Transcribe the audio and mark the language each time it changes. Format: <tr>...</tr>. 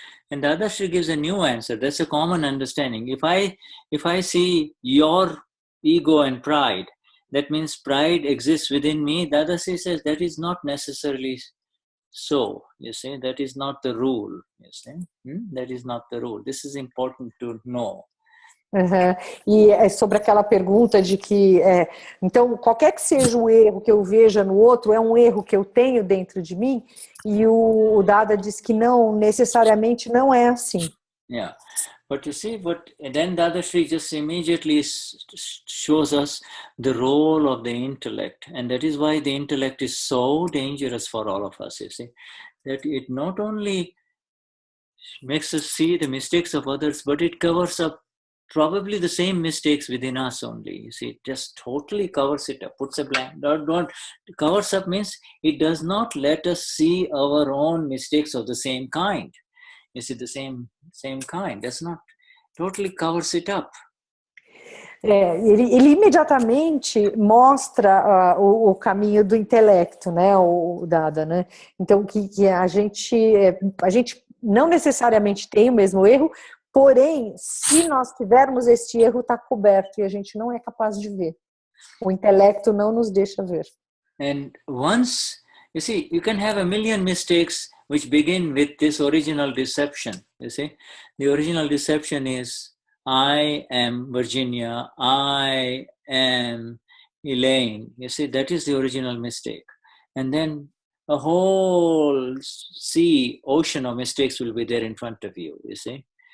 <en>And Dadashri gives a new answer. That's a common understanding. If I see your ego and pride, that means pride exists within me. Dadashri says that is not necessarily so. You see, that is not the rule. You see, that is not the rule. This is important to know. Uhum.</en> <pt>E é sobre aquela pergunta de que, então, qualquer que seja o erro que eu veja no outro, é um erro que eu tenho dentro de mim, e o Dada diz que não, necessariamente não é assim.</pt> <en>Yeah, but you see, then Dadashri just immediately shows us the role of the intellect, and that is why the intellect is so dangerous for all of us, you see, that it not only makes us see the mistakes of others, but it covers up probably the same mistakes within us only. You see, it just totally covers it up, puts a blank. Don't covers up means it does not let us see our own mistakes of the same kind. You see, the same kind. Does not totally covers it up.</en> <pt>Ele imediatamente mostra o caminho do intelecto, né, o Dada, né? Então que a gente não necessariamente tem o mesmo erro. Porém, se nós tivermos este erro, está coberto e a gente não é capaz de ver. O intelecto não nos deixa ver.</pt> <en>And once, you see, you can have a million mistakes which begin with this original deception. You see, the original deception is, I am Virginia, I am Elaine. You see, that is the original mistake. And then a whole ocean of mistakes will be there in front of you, you see.</en>